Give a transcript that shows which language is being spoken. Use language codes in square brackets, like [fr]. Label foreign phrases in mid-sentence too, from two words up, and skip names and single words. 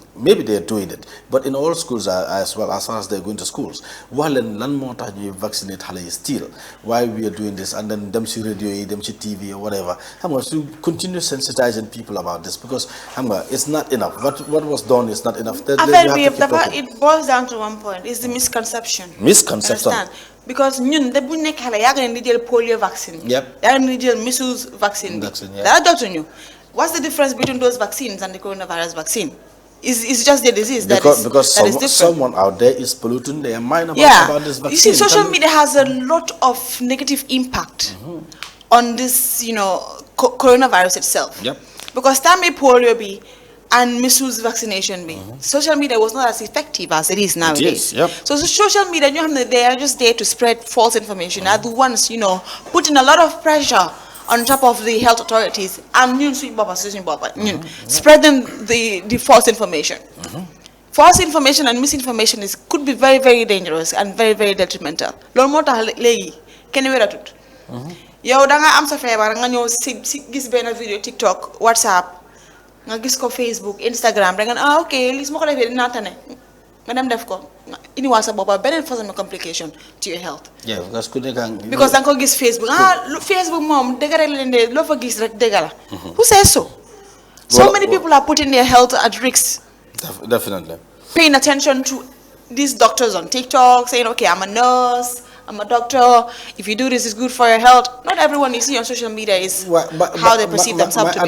[en] Maybe they are doing it, but in all schools as well, as far as they're going to schools, while learn more time you vaccinate still, why we are doing this, and then them see radio, them see TV or whatever. I'm going to continue sensitizing people about this because it's not enough. What was done is not enough. It boils down to one point: it's the misconception. Misconception. Understand? Because [wo] ñun de bu nekk xale yaa ngi jël [en] polio vaccine. [wo] Yep. Yaa ngi jël [en] measles vaccine. [wo] Dara jotuñu. [en] What's the difference between those vaccines and the coronavirus vaccine? It's just the disease because someone out there is polluting their mind about this vaccine. You see, social media has a lot of negative impact on this, coronavirus itself. Yep. Because time polio be and measles vaccination be. Social media was not as effective as it is nowadays. Yep. So social media, they are just there to spread false information. Are the ones, putting a lot of pressure on top of the health authorities and spreading the false information. False information and misinformation could be very, very dangerous and very, very detrimental. [wo] Lol moo tax léegi kenn wératut. Yow da nga am sa feebar nga ñëw si gis benn vidéo TikTok, WhatsApp, nga gis ko Facebook Instagram da nga ah ok li su ma ko defee dinaa tane nga dem def ko indi waa sa boppa beneen [fr] façon de [en] complication to your health. Yeah, because [wo] ku nekk because da nga ko gis Facebook Facebook moom dëgg rek la leen de loo fa gis rek dëgg la. [en] Who says so? So many people are putting their health at risk. Definitely. Paying attention to these doctors on TikTok saying, okay, I'm a nurse, I'm a doctor. If you do this, it's good for your health. Not everyone you see on social media is how they perceive themselves to be.